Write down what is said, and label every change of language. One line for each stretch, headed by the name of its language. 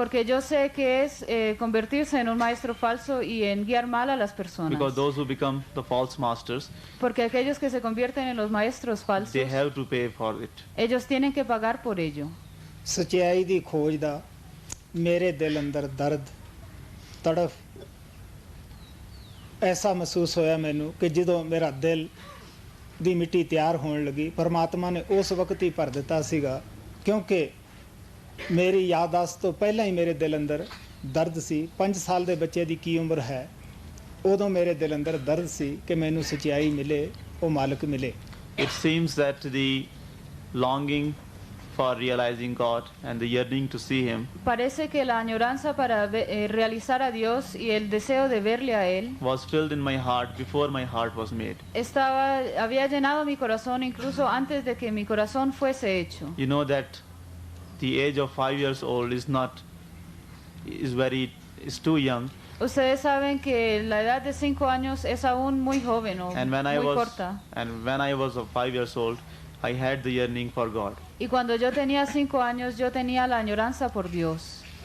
Spanish: Porque yo sé que es convertirse en un maestro falso y en guiar mal a las personas.
English: Because those who become the false masters,
Spanish: Porque aquellos que se convierten en los maestros falsos,
English: they have to pay for it.
Spanish: ellos tienen que pagar por ello.
Punjabi: ਸਚਾਈ ਦੀ ਖੋਜ ਦਾ ਮੇਰੇ ਦਿਲ ਅੰਦਰ ਦਰਦ ਤੜਫ ਐਸਾ ਮਹਿਸੂਸ ਹੋਇਆ ਮੈਨੂੰ ਕਿ ਜਦੋਂ ਮੇਰਾ ਦਿਲ ਦੀ ਮਿੱਟੀ ਤਿਆਰ ਹੋਣ ਲੱਗੀ ਪਰਮਾਤਮਾ ਨੇ ਉਸ ਵਕਤ ਹੀ ਭਰ ਦਿੱਤਾ ਸੀਗਾ ਕਿਉਂਕਿ ਮੇਰੀ ਯਾਦਾਸ਼ਤ ਤੋਂ ਪਹਿਲਾਂ ਹੀ ਮੇਰੇ ਦਿਲ ਅੰਦਰ ਦਰਦ ਸੀ 5 ਸਾਲ ਦੇ ਬੱਚੇ ਦੀ ਕੀ ਉਮਰ ਹੈ ਉਦੋਂ ਮੇਰੇ ਦਿਲ ਅੰਦਰ ਦਰਦ ਸੀ ਕਿ ਮੈਨੂੰ ਸਚਾਈ ਮਿਲੇ ਉਹ ਮਾਲਕ ਮਿਲੇ
English: It seems that the longing for realizing God and the yearning to see Him
Spanish: Parece que la añoranza para realizar a Dios y el deseo de verle a Él
English: was filled in my heart before my heart was made.
Spanish: había llenado mi corazón incluso antes de que mi corazón fuese hecho.
English: You know that the age of 5 years old is too young.
Spanish: Ustedes saben que la edad de 5 años es aún muy joven o
English: And when
Spanish: muy corta.
English: I was 5 years old, I had the yearning for God.
Spanish: Y cuando yo tenía 5 años, yo tenía la añoranza por Dios.